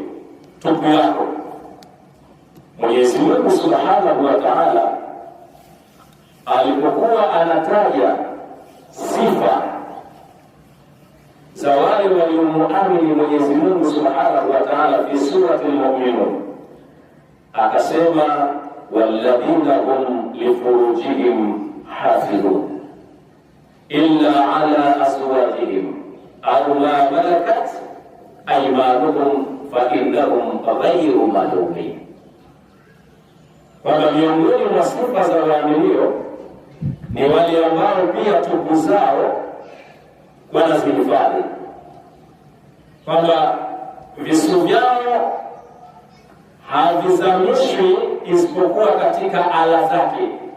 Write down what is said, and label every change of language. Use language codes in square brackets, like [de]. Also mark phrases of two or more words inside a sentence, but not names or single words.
[sw] Tupu yako. Mwenyezi Mungu [ar] سبحانه وتعالى [sw] alipokuwa anataja sifa za wale waliomuamini Mwenyezi Mungu [ar] سبحانه وتعالى في سورة المؤمنون, akasema والذين هم لفروجهم حافظون إلا على أزواجهم أو ما ملكت أيمانهم فإنهم غير ملومين. [sw] Kwamba miongoni mwa sifa za waaminio ni wale ambao pia tupu zao wanazihifadhi, kwamba visu vyao havizamishwi isipokuwa katika ala zake.